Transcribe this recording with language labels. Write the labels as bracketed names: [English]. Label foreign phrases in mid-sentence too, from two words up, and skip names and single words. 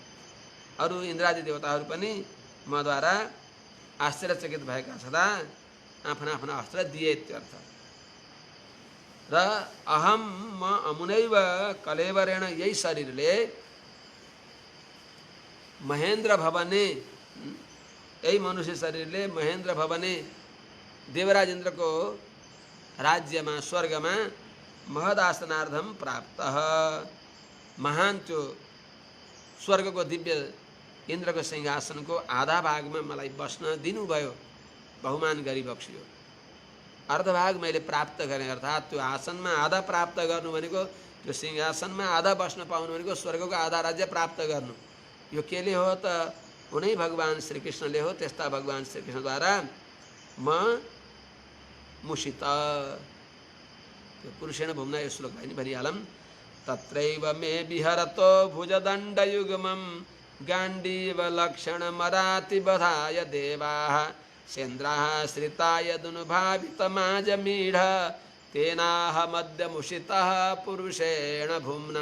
[Nepali] अरु इन्द्रादि देवताहरू पनि मद्वारा आश्चर्यचकित भएका छँदा आफ्ना आफ्ना अस्त्र दिए इत्यर्थ। र अहम म [Sanskrit] अमुनैव कलेवरेण [Nepali] यही शरीरले [Sanskrit] महेन्द्र भवने, [Nepali] यही मनुष्य शरीरले [Sanskrit] महेन्द्र भवने [Nepali] देवराज [Hindi] इंद्र को राज्य में स्वर्ग में [Sanskrit] महदासनार्धम प्राप्त [Nepali] महान त्यो स्वर्ग को दिव्य इंद्र को सिंहासन को आधा भाग में मलाई बस्न दिनुभयो, बहुमान गरी बक्स्यो। अर्धभाग मैले प्राप्त गरेँ, अर्थात त्यो आसनमा आधा प्राप्त गर्नु भनेको, त्यो सिंहासनमा आधा बस्न पाउनु भनेको स्वर्गको आधा राज्य प्राप्त गर्नु। यो केले हो त उनै भगवान श्रीकृष्णले हो। त्यस्ता भगवान श्रीकृष्णद्वारा म मुषित। त्यो [Sanskrit] पुरुषेण भूम्ना [Nepali] यो श्लोक पनि भनिहालौँ। [Sanskrit] तत्रैव मे विहरतो भुजदण्डयुग्मं गाण्डीव लक्षणमराति बधाय देवाः सेन्द्राः श्रिताय दुनुभावितमाजमीढ तेनाहमद्यमुषितः पुरुषेण भूम्ना।